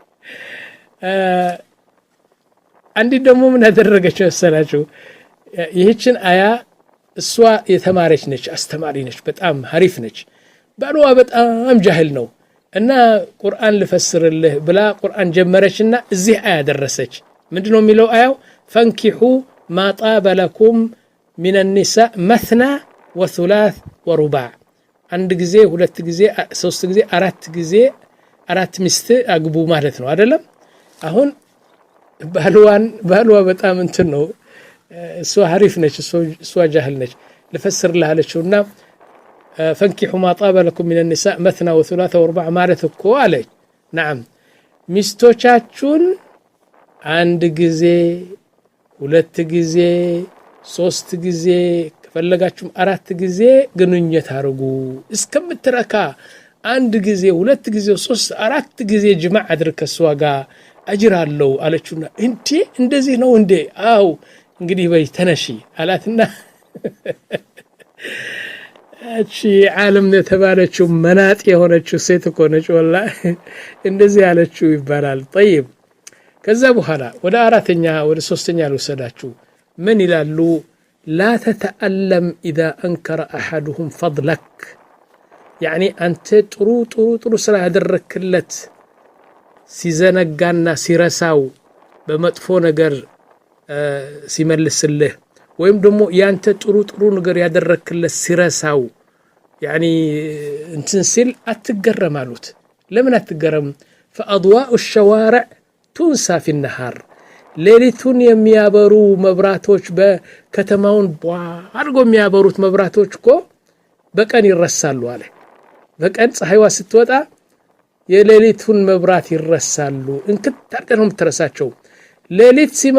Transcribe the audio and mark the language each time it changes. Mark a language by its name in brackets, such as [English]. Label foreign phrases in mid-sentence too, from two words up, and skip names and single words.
[Amharic] አንዲ ደግሞ ምን አደረገች መሰላችሁ ይህችን አያ እሷ የተማረች ነች አስተማሪ ነች በጣም ሐሪፍ ነች ባሏ በጣም ጃህል ነው እና ቁርአን ልፈስርልህ ብላ ቁርአን ጀመረችና እዚህ አያ ደረሰች ምንድነው የሚለው አያው [Arabic] فانكحوا ما طاب لكم من النساء مثنى وثلاث ورباع [Amharic] አንድ ጊዜ ሁለት ጊዜ ሶስት ጊዜ አራት ሚስት አግቡ ማለት ነው አይደለም አሁን ባልዋ በጣም እንትን ነው እሷ ሐሪፍ ነች እሷ ጃህል ነች ልፈስር ለሃለችውና [Arabic] فانكحوا ما طاب لكم من النساء مثنى وثلاث ورباع [Amharic] ማለት እኮ አለች نعم ሚስቶቻችሁን አንድ ጊዜ ሁለት ጊዜ ሶስት ጊዜ ከፈለጋችሁ አራት ጊዜ ግንኙነት አርጉ እስከምትረካ አንድ ጊዜ ሁለት ጊዜ ሶስት አራት ጊዜ ጅማዕ አድርግ ከሷ ጋር አጅር አለው አለችውና እንዴ እንደዚህ ነው እንዴ አው እንግዲህ በይ ተነሺ አላትና እቺ ዓለም የተባለችው መናጥ የሆነችው ሴት እኮ ነች ወላሂ እንደዚህ ያለችው ይባላል طيب ከዛ በኋላ ወደ አራተኛ ወደ ሶስተኛ ልወሰዳችሁ ምን ይላሉ [Arabic] لا تتألم إذا أنكر أحدهم فضلك يعني أنت [Amharic] ጥሩ ስራ ያደረክለት ሲዘነጋና ሲረሳው በመጥፎ ነገር ሲመልስልህ ወይም ደግሞ ያንተ ጥሩ ነገር ያደረክለት ሲረሳው يعني እንትን ሲል አትገረም አሉት ለምን አትገረም [Arabic] فأضواء الشوارع تنسى في النهار [Amharic] ሌሊቱን የሚያበሩ መብራቶች በከተማውን አድርጎ የሚያበሩት መብራቶች እኮ በቀን ይረሳሉ አለ በቀን ፀሐይዋ ስትወጣ የሌሊቱን መብራት ይረሳሉ እንክት አድርገው ነው የምትረሳቸው ሌሊት